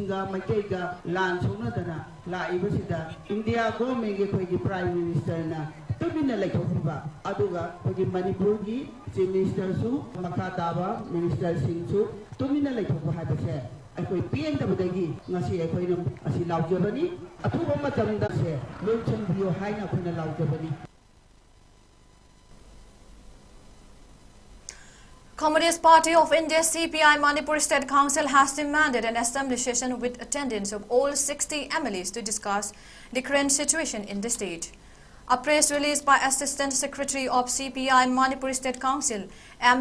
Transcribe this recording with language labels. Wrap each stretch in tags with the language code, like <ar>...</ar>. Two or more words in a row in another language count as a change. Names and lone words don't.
<en>India government Prime Minister</en> <mni>tumina laikhokriba aduga hogi manipur gi</mni> <en>chief minister</en> <mni>su makha taba minister singh su tumina laikhokba haibase aikoi pn tabadagi ngasi aikoi nam asi laujabani athuba matamda se lochon bio haina khona laujabani.</mni> <en>Communist Party of India CPI Manipur State Council has demanded an assembly session with attendance of all 60 MLAs to discuss the current situation in the state. A press release by Assistant Secretary of CPI Manipur State Council M.</en>